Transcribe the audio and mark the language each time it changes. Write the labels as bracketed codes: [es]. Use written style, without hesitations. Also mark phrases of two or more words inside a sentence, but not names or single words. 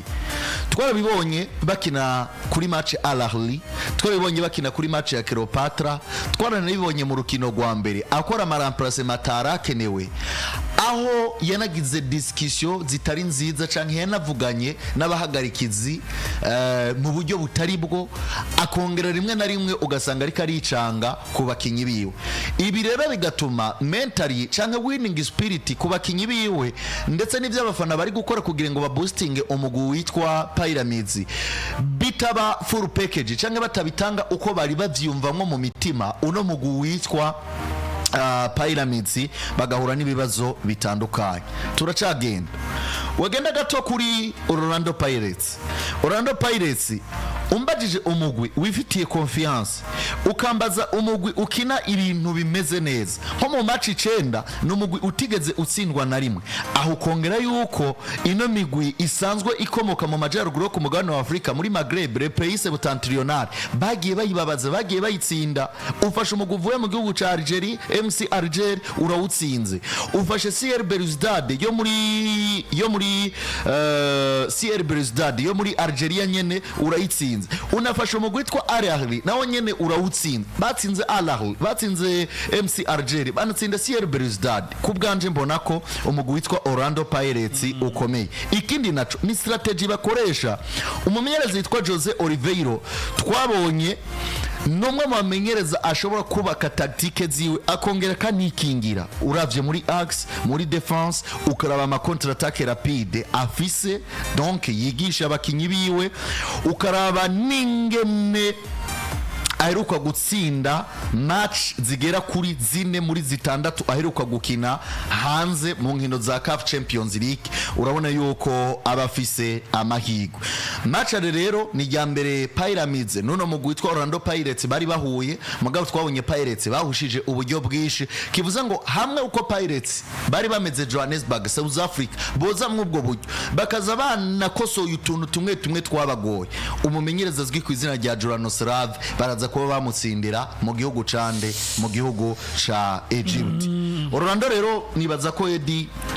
[rn] Twarabibonye bakina kuri match Al Ahly, twarabibonye bakina kuri match ya Cleopatra, twaranabibonye mu rukino rwa mbere akora remplacement atarakenewe, aho yanagize discussion zitari nziza canke yanavuganye n'abahagarikizi mu buryo butari bwo, akongera rimwe na rimwe ugasanga ariko aricanga ku bakinyi biwe. Ibi rero bigatuma mentally canke [en] winning spirit [rn] ku bakinyi biwe ndetse n'ivyo abafana bari gukora kugira ngo baboostinge umugwi witwa Pyramids bitaba [en] full package [rn] canke batabitanga uko bari bavyumvamwo mu mitima. Uno mugwi witwa Pyramids bagahura n'ibibazo bitandukanye. Turacagenda wagenda gato kuri Orlando Pirates. Orlando Pirates umbajije umugwi wifitiye confiance, ukambaza umugwi ukina ibintu bimeze neza nko mu match 9 n'umugwi utigeze utsindwa na rimwe, aho kongera yuko ino migwi isanzwe ikomoka mu majyaruguru yo ku mugabane wa Afrika muri Maghreb [fr] le pays septentrional [rn] bagiye bayibabaza bagiye bayitsinda ufashe umugwi uvuye mu gihugu ca Algeria MC Alger urawutsinze ufashe CR Belouizdad yo muri CR Belouizdad yo muri Algeria nyene urayitsinze unafashe umugwi witwa Al Ahly nawo nyene urawutsinze batsinze Al Ahly batsinze MC Alger banatsinda CR Belouizdad kubganje mbona ko umugwi witwa Orlando Pirates ukomeye ikindi naco ni strategy bakoresha umumenyereza witwa Jose Oliveira twabonye numwe mu bamenyereza ashobora kubaka tactique ziwe akongera kanikingira uravye muri axe muri defense ukaraba ama [fr] contre attaque rapide [rn] afise donc yigisha abakinyi biwe ukaraba ningene aheruka gutsinda match zigera kuri zine muri zitandatu aheruka gukina hanze mu nkino za CAF Champions League urabona yuko abafise amahigwe match rero ni ya mbere Pyramids nuno mugwi witwa Orlando Pirates bari bahuye mugabo twabonye Pirates bahushije uburyo bwishi kivuze ngo hamwe uko Pirates bari bameze Johannesburg South Africa boza mwubwo buryo bakaza banakosoye utuntu tumwe twabagoye umumenyereza azwi ku izina rya Joranoslav baraza kuba bamutsindira mu gihugu cande mu gihugu ca Egypt Orlando rero nibaza ko Edi